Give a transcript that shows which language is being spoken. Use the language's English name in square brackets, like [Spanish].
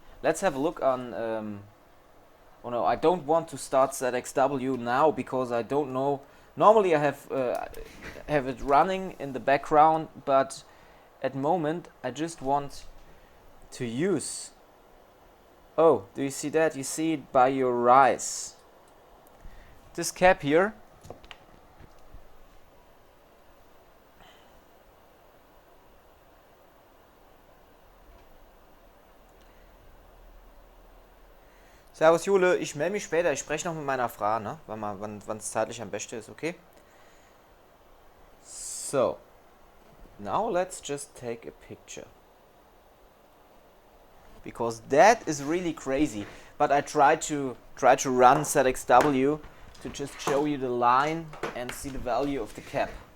[English] Let's have a look on oh no, I don't want to start ZXW now because I don't know. Normally I have it running in the background, but at the moment I just want to use. Oh, do you see that? You see it by your eyes. This cap here [German] Servus Jule, ich melde mich später, ich spreche noch mit meiner Frau, ne? Wann es zeitlich am besten ist, okay? [English] So, now let's just take a picture. Because that is really crazy, but I try to run ZXW to just show you the line and see the value of the cap.